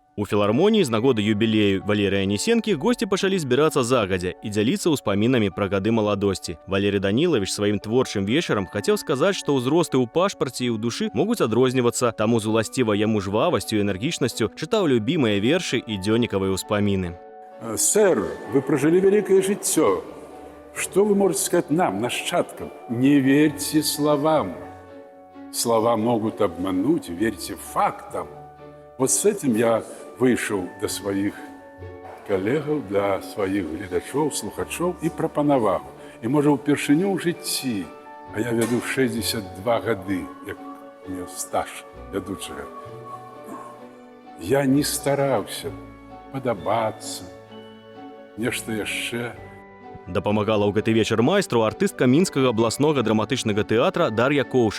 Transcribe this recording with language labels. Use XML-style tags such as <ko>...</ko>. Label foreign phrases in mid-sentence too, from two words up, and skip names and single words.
<be>У філармоніі з нагоды юбілею Валерія Анісенкі госці пачалі збірацца загадзя і дзяліцца ўспамінамі пра гады маладосці. Валерий Данилович сваім творчым вечарам хацеў сказаць, што ўзросты ў пашпарце і ў душы могуць адрознівацца, таму з уласцівай яму жвавасцю і энергічнасцю чытаў любімыя вершы і дзённікавыя ўспаміны.</be> <ru>Сэр, вы прожили великое житье. Что вы можете сказать нам, нащадкам? Не верьте словам. Слова могут обмануть, верьте фактам. Вот с этим я вышел до своих коллегов, до своих</ru> <be>глядачоў, слухачоў</be> <ru>и прапанаваў. И, может,</ru> <be>упершыню ў жыцці, а я веду 62 гады, як мне стаж вядучага. Я не стараўся падабацца, нешта яшчэ. Дапамагала ў гэты вечар майстру артыстка мінскага абласнога драматычнага тэатра Дар'я Коўшык.</be>